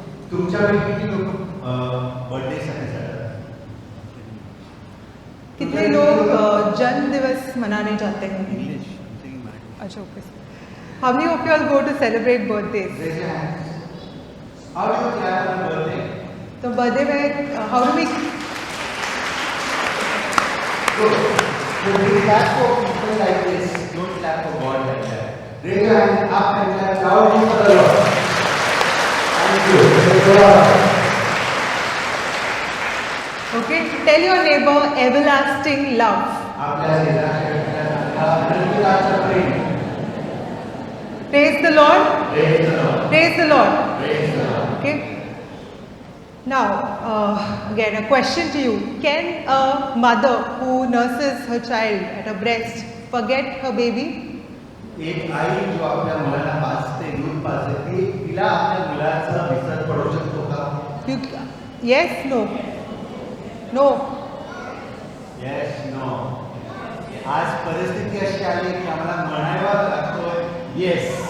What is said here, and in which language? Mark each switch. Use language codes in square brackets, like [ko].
[mr] तुमच्यापैकी किती लोक बर्थडे साठी जातात? [hi] कितने लोग जन्म दिवस मनाने जाते हैं? अच्छा, okay. [en] How many of you all go to celebrate birthdays? Raise your hands. How do you clap on birthday? [hi] तो बर्थडे में [en] how do we? Good. So we clap for people like this. Don't clap for God like that. Raise your hands up and clap loudly for the Lord. Thank you. Praise God. Okay, tell your neighbor everlasting love. [mr] आपल्या शेजारच्या व्यक्तीला अनंतकाळचं प्रेम. [en] Praise the Lord. Praise the Lord. Praise the Lord. Praise the Lord. Okay. Now, again, a question to you. Can a mother who nurses her child at her breast forget her baby? [mr] एक आई जो आपल्या मुलाला पाजते, दूध पाजते, ती तिला आपल्या मुलाचा विसर पडू शकतो का? [en] Yes, no. No. Yes, no. [mr] आज परिस्थिती अशी आली की आम्हाला म्हणायला लागतोय yes.